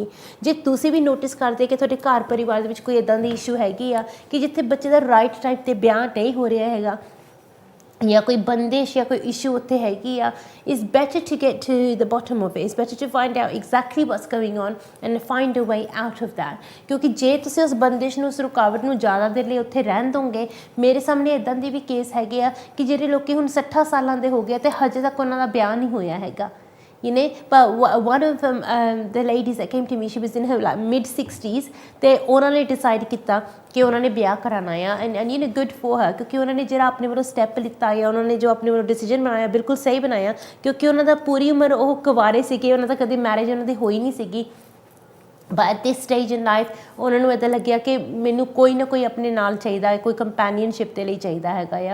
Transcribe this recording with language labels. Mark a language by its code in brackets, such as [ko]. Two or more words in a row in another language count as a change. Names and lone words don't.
[pa] ਜੇ ਤੁਸੀਂ ਵੀ ਨੋਟਿਸ ਕਰਦੇ ਕਿ ਤੁਹਾਡੇ ਘਰ ਪਰਿਵਾਰ ਦੇ ਵਿੱਚ ਕੋਈ ਇੱਦਾਂ ਦੀ ਇਸ਼ੂ ਹੈਗੀ ਆ ਕਿ ਜਿੱਥੇ ਬੱਚੇ ਦਾ [en] right time [pa] 'ਤੇ ਵਿਆਹ ਨਹੀਂ ਹੋ ਰਿਹਾ ਹੈਗਾ, ਜਾਂ ਕੋਈ ਬੰਦਿਸ਼ ਜਾਂ ਕੋਈ ਇਸ਼ੂ ਉੱਥੇ ਹੈਗੀ ਆ, [en] It's better to get to the bottom of it, it's better to find out exactly what's going on and find a way out of that. [pa] ਕਿਉਂਕਿ ਜੇ ਤੁਸੀਂ ਉਸ ਬੰਦਿਸ਼ ਨੂੰ, ਉਸ ਰੁਕਾਵਟ ਨੂੰ ਜ਼ਿਆਦਾ ਦੇਰ ਲਈ ਉੱਥੇ ਰਹਿਣ ਦੋਗੇ, ਮੇਰੇ ਸਾਹਮਣੇ ਇੱਦਾਂ ਦੇ ਵੀ ਕੇਸ ਹੈਗੇ ਆ ਕਿ ਜਿਹੜੇ ਲੋਕ ਹੁਣ 60 ਸਾਲਾਂ ਦੇ ਹੋ ਗਏ ਅਤੇ ਹਜੇ ਤੱਕ ਉਹਨਾਂ ਦਾ ਵਿਆਹ ਨਹੀਂ ਹੋਇਆ ਹੈਗਾ। [en] But one of the ladies that came to me, she was in her like mid-60s, [pa] ਤੇ ਉਹਨਾਂ ਨੇ ਡਿਸਾਈਡ ਕੀਤਾ ਕਿ ਉਹਨਾਂ ਨੇ ਵਿਆਹ ਕਰਾਉਣਾ ਆ, [en] and good for her, [pa] ਕਿਉਂਕਿ ਉਹਨਾਂ ਨੇ ਜਿਹੜਾ ਆਪਣੇ ਵੱਲੋਂ ਸਟੈਪ ਲਿੱਤਾ ਆ, ਉਹਨਾਂ ਨੇ ਜੋ ਆਪਣੇ ਵੱਲੋਂ ਡਿਸੀਜਨ ਬਣਾਇਆ ਬਿਲਕੁਲ ਸਹੀ ਬਣਾਇਆ, ਕਿਉਂਕਿ ਉਹਨਾਂ ਦਾ ਪੂਰੀ ਉਮਰ ਉਹ ਕੁਆਰੇ ਸੀਗੇ, ਉਹਨਾਂ ਦਾ ਕਦੇ ਮੈਰਿਜ ਉਹਨਾਂ ਦੀ ਹੋਈ ਨਹੀਂ ਸੀਗੀ। [en] But at this stage in life [pa] ਉਹਨਾਂ ਨੂੰ ਇੱਦਾਂ ਲੱਗਿਆ ਕਿ ਮੈਨੂੰ ਕੋਈ ਨਾ ਕੋਈ ਆਪਣੇ ਨਾਲ ਚਾਹੀਦਾ ਹੈ, ਕੋਈ ਕੰਪੈਨੀਅਨਸ਼ਿਪ ਦੇ ਲਈ ਚਾਹੀਦਾ ਹੈਗਾ ਆ।